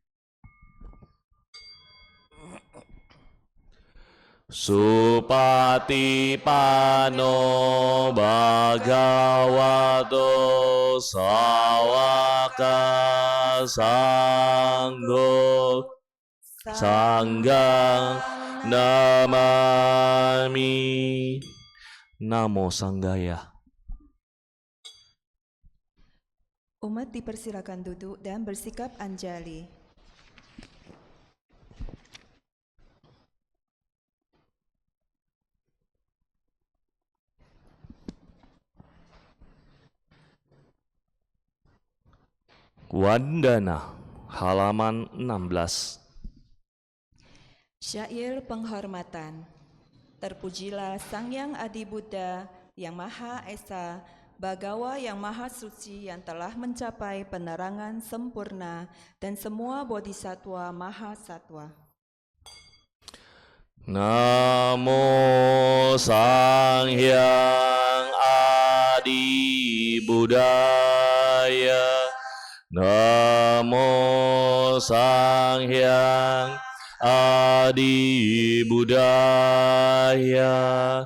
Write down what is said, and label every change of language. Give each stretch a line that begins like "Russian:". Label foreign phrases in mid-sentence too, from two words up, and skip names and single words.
Pali: Supatipano Bhagavato Sawaka Sangho Sanggang Namami. Namo Sanggaya.
Indonesian: Umat dipersilakan duduk dan bersikap anjali. Wandana, halaman 16. Syair penghormatan. Terpujilah Sang Yang Adi Buddha yang Maha Esa, Bhagawa yang Maha Suci yang telah mencapai penerangan sempurna, dan semua bodhisattva Maha Sattva.
Pali: Namo Sang Hyang Adi Buddhaya. Namo Sang Hyang Adi Buddhaya.